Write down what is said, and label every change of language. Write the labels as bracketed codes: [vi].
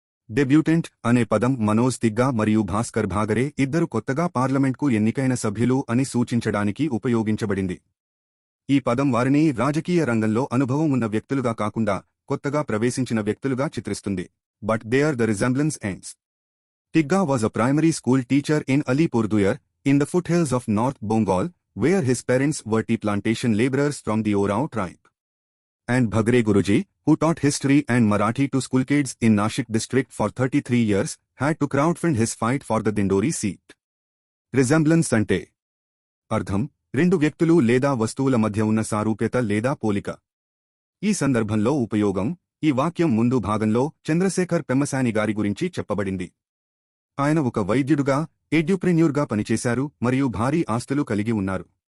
[te] Debutante అనే పదం మనోజ్ తిగ్గా మరియు భాస్కర్ భాగరే ఇద్దరు కొత్తగా పార్లమెంట్కు ఎన్నికైన సభ్యులు అని సూచించడానికి ఉపయోగించబడింది. ఈ పదం వారిని రాజకీయ రంగంలో అనుభవం ఉన్న వ్యక్తులుగా కాకుండా కొత్తగా ప్రవేశించిన వ్యక్తులుగా చిత్రిస్తుంది. [en] But there the resemblance ends. Tigga was a primary school teacher in Alipurduar, in the foothills of North Bengal, where his parents were tea plantation laborers from the Orao tribe. And Bhagre Guruji, who taught history and Marathi to school kids in Nashik district for 33 years, had to crowdfund his fight for the Dindori seat. [te] Resemblance ante అర్థం రెండు వ్యక్తులు లేదా వస్తువుల మధ్య ఉన్న సారూప్యత లేదా పోలిక. ఈ సందర్భంలో ఉపయోగం ఈ వాక్యం ముందు భాగంలో చంద్రశేఖర్ పెమ్మసాని గారి గురించి చెప్పబడింది. ఆయన ఒక వైద్యుడుగా, ఎడ్యుప్రెన్యూర్గా పనిచేశారు మరియు భారీ ఆస్తులు కలిగి ఉన్నారు.